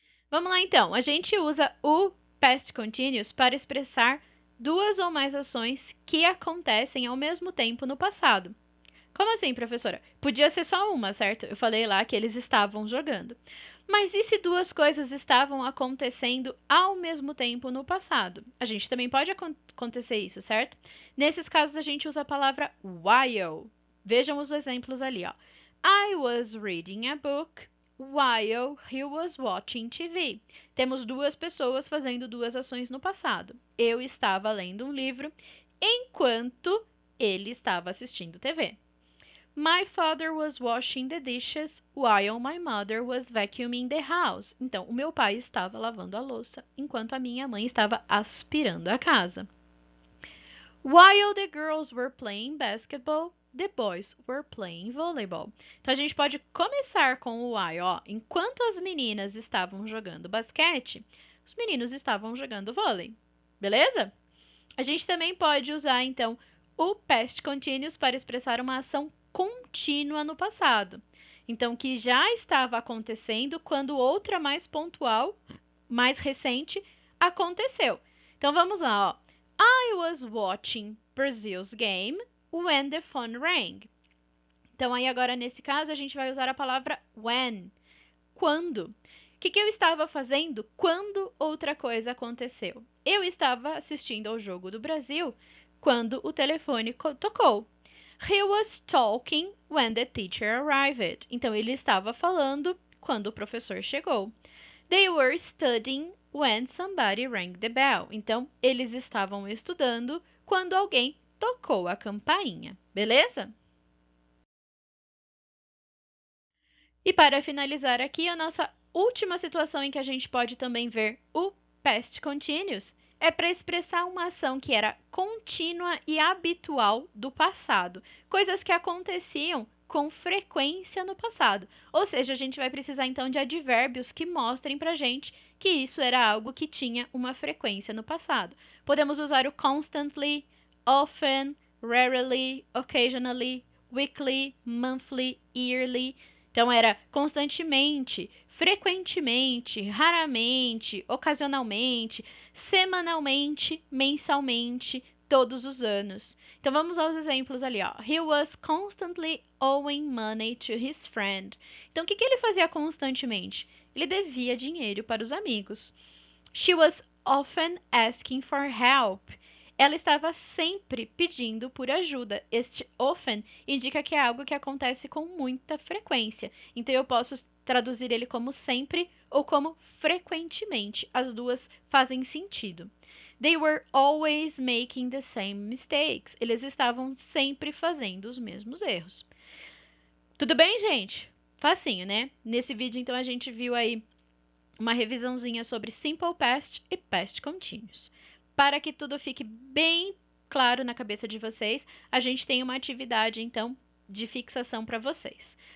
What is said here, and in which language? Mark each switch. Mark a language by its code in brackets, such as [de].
[pt] Vamos lá então. A gente usa o past continuous para expressar duas ou mais ações que acontecem ao mesmo tempo no passado. Como assim, professora? Podia ser só uma, certo? Eu falei lá que eles estavam jogando. Mas e se duas coisas estavam acontecendo ao mesmo tempo no passado? A gente também pode acontecer isso, certo? Nesses casos, a gente usa a palavra while. Vejam os exemplos ali, ó. [en] I was reading a book while he was watching TV. [pt] Temos duas pessoas fazendo duas ações no passado. Eu estava lendo um livro enquanto ele estava assistindo TV. [en] My father was washing the dishes while my mother was vacuuming the house. [pt] Então, o meu pai estava lavando a louça enquanto a minha mãe estava aspirando a casa. [en] While the girls were playing basketball, the boys were playing volleyball. [pt] Então a gente pode começar com o while, ó. Enquanto as meninas estavam jogando basquete, os meninos estavam jogando vôlei. Beleza? A gente também pode usar então o past continuous para expressar uma ação contínua no passado. Então, que já estava acontecendo quando outra mais pontual, mais recente, aconteceu. Então vamos lá, ó. [en] I was watching Brazil's game when the phone rang. [pt] Então aí agora nesse caso a gente vai usar a palavra when. Quando? O que eu estava fazendo quando outra coisa aconteceu? Eu estava assistindo ao jogo do Brasil quando o telefone tocou. [en] He was talking when the teacher arrived. [pt] Então ele estava falando quando o professor chegou. [en] They were studying when somebody rang the bell. [pt] Então, eles estavam estudando quando alguém tocou a campainha. Beleza? E para finalizar aqui, a nossa última situação em que a gente pode também ver o past continuous é para expressar uma ação que era contínua e habitual do passado, coisas que aconteciam com frequência no passado. Ou seja, a gente vai precisar então de advérbios que mostrem pra gente que isso era algo que tinha uma frequência no passado. Podemos usar o constantly, often, rarely, occasionally, weekly, monthly, yearly. Então era constantemente, frequentemente, raramente, ocasionalmente, semanalmente, mensalmente, todos os anos. Então vamos aos exemplos ali, ó. [en] He was constantly owing money to his friend. [pt] Então o que ele fazia constantemente? Ele devia dinheiro para os amigos. [en] She was often asking for help. [pt] Ela estava sempre pedindo por ajuda. Este often indica que é algo que acontece com muita frequência. Então eu posso traduzir ele como sempre ou como frequentemente. As duas fazem sentido. [en] They were always making the same mistakes. [pt] Eles estavam sempre fazendo os mesmos erros. Tudo bem, gente? Facinho, né? Nesse vídeo, então, a gente viu aí uma revisãozinha sobre Simple Past e Past Continuous. Para que tudo fique bem claro na cabeça de vocês, a gente tem uma atividade, então, de fixação para vocês.